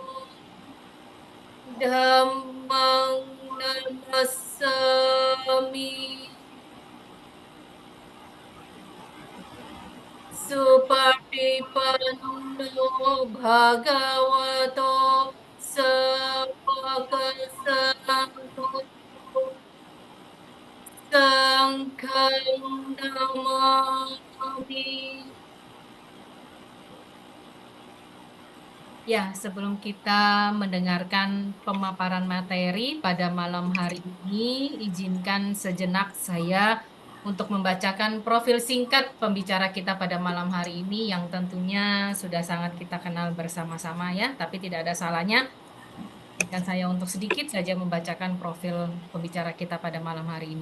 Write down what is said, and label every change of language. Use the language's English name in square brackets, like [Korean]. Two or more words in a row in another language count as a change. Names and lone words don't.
[Pali] Dhammang Namassami Supatipanno Bhagavato Sangඝo Sangkhang Namami. [Indonesian] Ya, sebelum kita mendengarkan pemaparan materi pada malam hari ini, izinkan sejenak saya untuk membacakan profil singkat pembicara kita pada malam hari ini yang tentunya sudah sangat kita kenal bersama-sama, ya, tapi tidak ada salahnya izinkan saya untuk sedikit saja membacakan profil pembicara kita pada malam hari ini.